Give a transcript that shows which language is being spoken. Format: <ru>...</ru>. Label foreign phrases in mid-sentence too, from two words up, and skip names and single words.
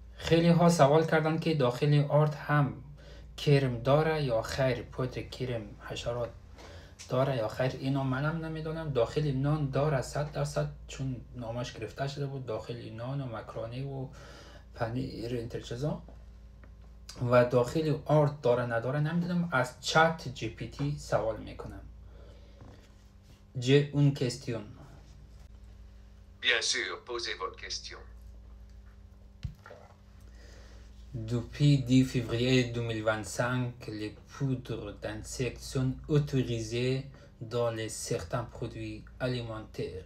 <fa>خیلی ها سوال کردن که داخل آرد هم کرم داره یا خیر، پودر کرم حشرات داره یا خیر. اینو منم نمیدونم. داخل نان داره 100%، چون نامش گرفته شده بود داخل نان و مکرونی و پنیر اینتر چیزا. و داخل آرد داره نداره نمیدونم. از چت جی پی تی سوال میکنم.</fa> <fr>J'ai une question. Bien sûr, posez votre question. Depuis 10 février 2025, les poudres d'insectes sont autorisées dans certains produits alimentaires.</fr>